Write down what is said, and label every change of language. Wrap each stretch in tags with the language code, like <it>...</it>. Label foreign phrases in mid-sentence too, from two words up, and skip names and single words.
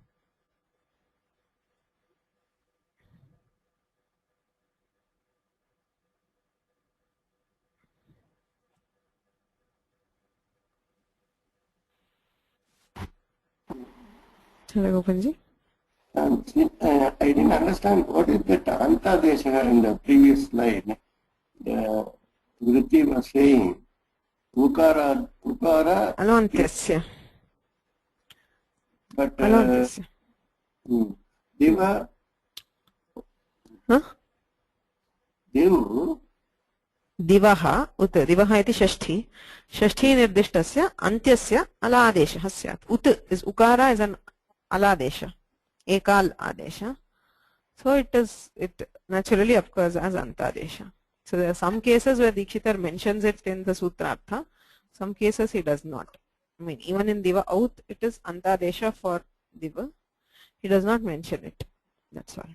<en>Hello, Gopanji. I didn't understand what is that Antadesha in the previous slide. Vritti was saying Ukara Alontyasya. but Alontyasya.</en> <sa>दिवः दिवु दिवः उत दिवः इति षष्ठी षष्ठी निर्दिष्टस्य अन्त्यस्य अलादेशः स्यात् उत</sa> <en>is ukara is an aladesha ekal adesha, so it naturally occurs as antadesha. So there are some cases where Dikshitar mentions it in the sutrartha, some cases he does not. I mean, even in</en> <sa>दिवः उत्</sa> <en>it is antadesha for diva, he does not mention it, that's why.</en>